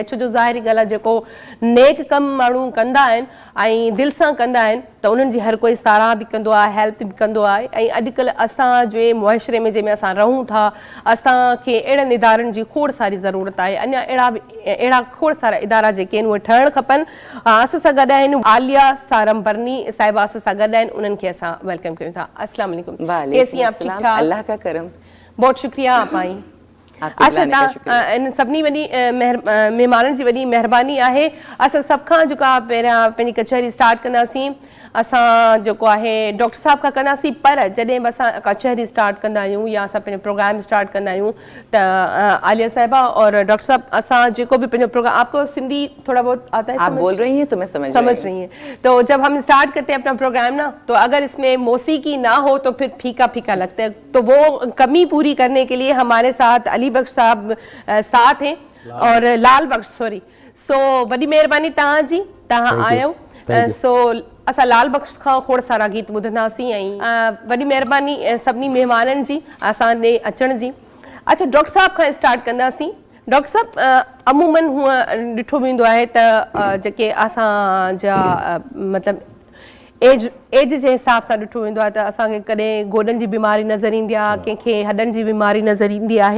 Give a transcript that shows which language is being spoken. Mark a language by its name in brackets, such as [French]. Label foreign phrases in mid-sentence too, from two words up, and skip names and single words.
[Sindhi] छो जो ज़ाहिरी ॻाल्हि आहे जेको नेक कमु माण्हू कंदा आहिनि ऐं दिलि सां कंदा आहिनि त उन्हनि जी हर कोई साराह बि कंदो आहे, हेल्प बि कंदो आहे। ऐं अॼुकल्ह असांजे मुआशिरे में जंहिंमें असां रहूं था, असांखे अहिड़नि इदारनि जी खोड़ सारी ज़रूरत आहे। अञा अहिड़ा खोड़ सारा इदारा जेके आहिनि उहे ठहणु खपनि। असां सां गॾु आहिनि आलिया सारमबरनी साहिबा, असां सां गॾु आहिनि, उन्हनि खे असां वेलकम कयूं था। [Arabic] السلام علیکم, [Urdu] کیسی ہیں آپ? ٹھیک ٹھاک, اللہ کا کرم, بہت شکریہ آپ آئی. اچھا, [Sindhi] तव्हां इन सभिनी वॾी महिमाननि जी वॾी महिरबानी आहे। असां सभ खां जेको आहे पहिरियां पंहिंजी कचहरी स्टार्ट कंदासीं, असां जेको आहे डॉक्टर साहब खां कंदासीं। पर जॾहिं बि असां कचहरी स्टार्ट कंदा आहियूं या असां पंहिंजो प्रोग्राम स्टार्ट कंदा आहियूं त आलिया साहिबा और डॉक्टर साहब, असां जेको बि पंहिंजो प्रोग्राम, [Urdu] آپ کو سندھی تھوڑا بہت آتا ہے? آپ بول رہی ہیں تو میں سمجھ رہی ہیں. تو جب ہم اسٹارٹ کرتے ہیں اپنا پروگرام نا، تو اگر اس میں موسیقی نہ ہو تو پھر پھیکا پھیکا لگتا ہے. تو وہ کمی پوری کرنے کے لیے ہمارے ساتھ علی بخش صاحب ساتھ ہیں اور لال بخش، سوری. [Sindhi] सो वॾी महिरबानी तव्हांजी, तव्हां आयो। सो असां लाल बख्श खां खोड़ सारा गीत ॿुधंदासीं ऐं वॾी महिरबानी सभिनी महिमाननि जी असां ॾे अचण जी। अच्छा, डॉक्टर साहब खां स्टार्ट कंदासीं। डॉक्टर साहब, अमूमन हूअं ॾिठो वेंदो आहे त जेके असांजा मतिलबु एज जे हिसाब सां ॾिठो वेंदो आहे त असांखे कॾहिं गोॾनि जी बीमारी नज़र ईंदी आहे, कंहिंखे हॾनि जी बीमारी नज़र ईंदी आहे।